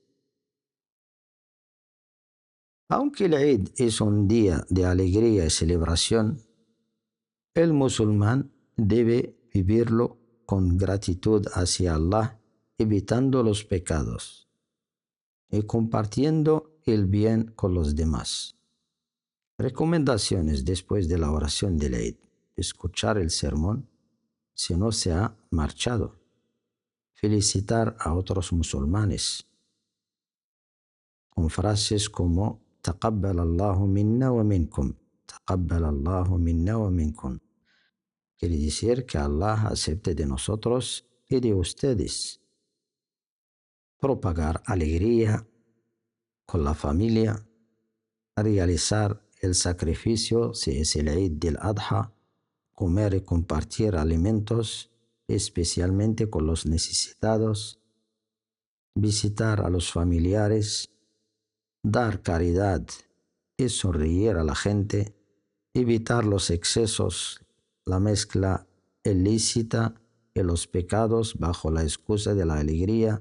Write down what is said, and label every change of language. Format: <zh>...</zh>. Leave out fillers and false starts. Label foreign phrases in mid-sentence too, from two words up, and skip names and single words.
<es>Aunque el Eid es un día de alegría y celebración, el musulmán debe vivirlo con gratitud hacia Allah, evitando los pecados y compartiendo el bien con los demás. Recomendaciones después de la oración del Eid: escuchar el sermón si no se ha marchado, felicitar a otros musulmanes con frases como</es> <ar>تقبل الله منا ومنكم, تقبل الله منا ومنكم.</ar> <es>Quiere decir que Allah acepte de nosotros y de ustedes. Propagar alegría con la familia, realizar el sacrificio si es el Eid del Adha, comer y compartir alimentos, especialmente con los necesitados, visitar a los familiares, dar caridad y sonreír a la gente, evitar los excesos, la mezcla ilícita y los pecados bajo la excusa de la alegría.</es>